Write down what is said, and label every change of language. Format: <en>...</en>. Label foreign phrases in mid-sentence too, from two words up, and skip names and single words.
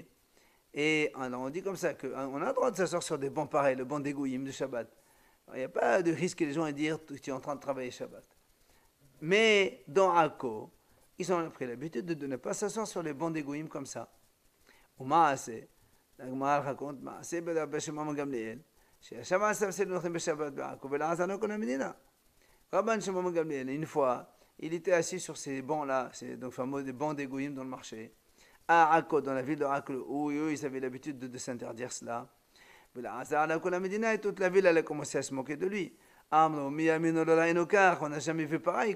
<fr>Et alors on dit comme ça qu'on a le droit de s'asseoir sur des bancs pareils, le banc des Gouyim de Shabbat. Alors, il n'y a pas de risque que les gens aient dire que tu es en train de travailler Shabbat. Mais dans Akko, ils ont pris l'habitude de ne pas s'asseoir sur les bancs des Gouyim comme ça. Au Maaseh, la Gemara raconte</fr> <he>מעשה ברבי Shimon Gamliel, שישב על ספסל נוחים בשבת בעכו ולעזנו כל המדינה.</he> <fr>Rabban Shimon Gamliel, une fois, il était assis sur ces bancs-là, c'est donc fameux des bancs des Goïm dans le marché, à Akko, dans la ville de Akko, où eux, ils avaient l'habitude de s'interdire cela. Et toute la ville allait commencer à se moquer de lui. On n'a jamais vu pareil.</fr>